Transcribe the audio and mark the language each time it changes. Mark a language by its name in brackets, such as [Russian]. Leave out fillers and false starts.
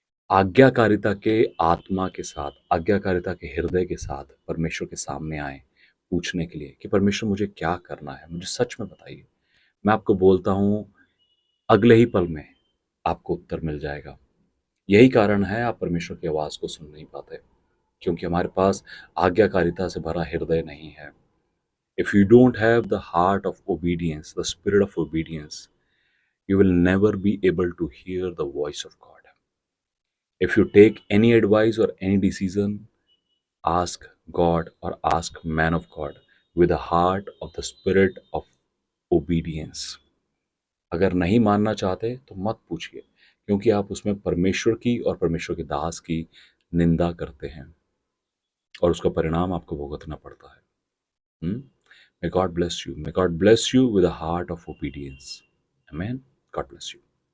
[Hindi] आज्ञाकारिता के आत्मा के साथ, आज्ञाकारिता के हृदय के साथ परमेश्वर के सामने आएँ, पूछने के लिए कि परमेश्वर मुझे क्या करना है? मुझे सच में बताइए। मैं आपको बोलता हूँ, अगले ही पल में आपको उत्तर मिल जाएगा। यही कारण है आप परमेश्वर की आवाज़ को सुन नहीं पाते, क्योंकि हमारे पास आज्ञाकारिता से भरा हृदय नहीं है। [English] If you don't have the heart of obedience, the spirit of obedience, you will never be able to hear the voice of God. If you take any advice or any decision, ask God or ask man of God with a heart of the spirit of obedience. [Hindi] अगर नहीं मानना चाहते तो मत पूछिए, क्योंकि आप उसमें परमेश्वर की और परमेश्वर के दास की निंदा करते हैं और उसका परिणाम आपको भुगतना पड़ता है। [English] May God bless you. May God bless you with a heart of obedience. Amen. God bless you.